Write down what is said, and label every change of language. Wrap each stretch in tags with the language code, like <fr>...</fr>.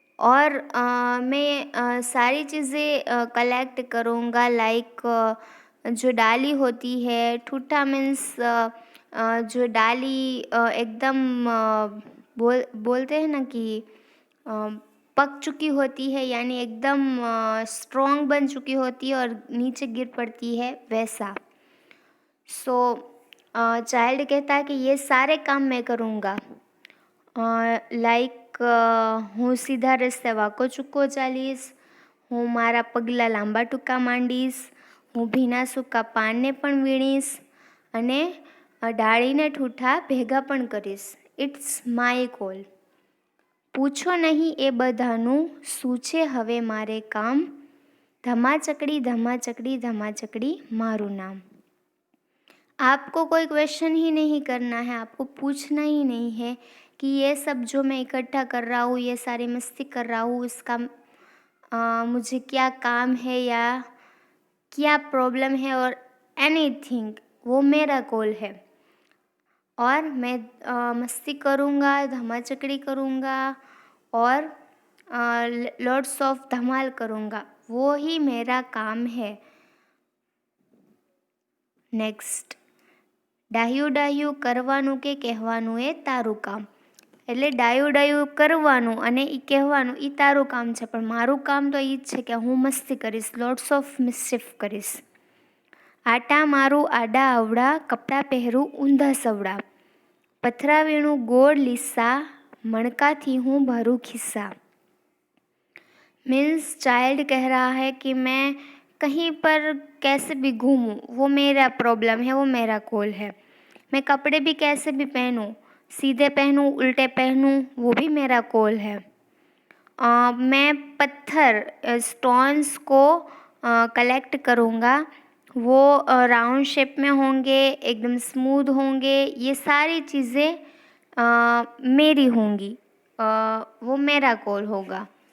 <hi>और मैं सारी चीज़ें कलेक्ट करूँगा, लाइक जो डाली होती है, ठूठा मीन्स जो डाली एकदम बोलते हैं ना कि पक चुकी होती है, यानी एकदम स्ट्रॉन्ग बन चुकी होती है और नीचे गिर पड़ती है, वैसा। सो चाइल्ड कहता है कि ये सारे काम मैं करूँगा, लाइक</hi> <gu>હું સીધા રસ્તે વાંકો ચૂકો ચાલીશ, હું મારા પગલાં લાંબા ટૂંકા માંડીશ, હું ભીના સૂકા પાનને પણ વીણીશ અને ડાળીને ઠૂઠા ભેગા પણ કરીશ.</gu> <en>It's my call.</en> <gu>પૂછો નહીં એ બધાનું શું છે હવે મારે કામ. ધમાચકડી ધમાચકડી ધમાચકડી મારું નામ.</gu> <hi>आपको कोई क्वेश्चन ही नहीं करना है, आपको पूछना ही नहीं है कि ये सब जो मैं इकट्ठा कर रहा हूँ, ये सारी मस्ती कर रहा हूँ, इसका मुझे क्या काम है या क्या प्रॉब्लम है और एनीथिंग. वो मेरा कॉल है और मैं मस्ती करूँगा, धमाचकड़ी करूँगा और लॉट्स ऑफ धमाल करूँगा. वो ही मेरा काम है.</hi> <gu>નેક્સ્ટ, ડાહ્યું ડાહ્યું કરવાનું કે કહેવાનું એ તારું કામ. એટલે ડાયું ડાયું કરવાનું અને એ કહેવાનું એ તારું કામ છે, પણ મારું કામ તો એ જ છે કે હું મસ્તી કરીશ,</gu> <en>lots of mischief</en> <gu>કરીશ. આટા મારું આડા અવડા, કપડાં પહેરું ઊંધા સવડા, પથરા વીણું ગોળ લીસા, મણકાથી હું ભરું ખિસ્સા.</gu> <hi>मीन्स चाइल्ड कह रहा है कि मैं कहीं पर कैसे भी घूमूं, वो मेरा प्रॉब्लम है, वो मेरा कॉल है. मैं कपड़े भी कैसे भी पहनूं, सीधे पहनूं उल्टे पहनूं, वो भी मेरा कॉल है. मैं पत्थर स्टोन्स को कलेक्ट करूँगा, वो राउंड शेप में होंगे, एकदम स्मूथ होंगे, ये सारी चीज़ें मेरी होंगी, वो मेरा कॉल होगा.</hi>